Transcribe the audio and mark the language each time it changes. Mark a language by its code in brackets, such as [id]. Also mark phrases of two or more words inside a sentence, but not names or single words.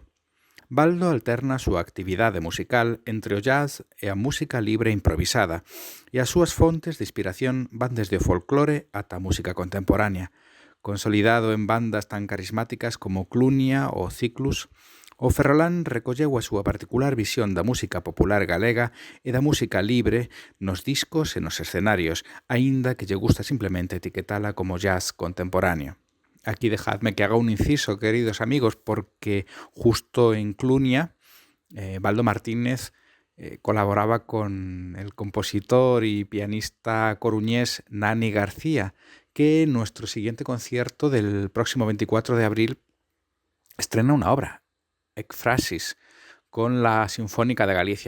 [gl] Baldo alterna a súa actividade musical entre o jazz e a música libre improvisada, e as súas fontes de inspiración van desde o folclore ata a música contemporánea. Consolidado en bandas tan carismáticas como Clunia ou Ciclus, o ferrolán recolleu a súa particular visión da música popular galega e da música libre nos discos e nos escenarios, aínda que lle gusta simplemente etiquetala como jazz contemporáneo. [es] Aquí dejadme que haga un inciso, queridos amigos, porque justo en Clunia, Baldo Martínez colaboraba con el compositor y pianista coruñés Nani García, que en nuestro siguiente concierto del próximo 24 de abril estrena una obra, Ekphrasis, con la Sinfónica de Galicia.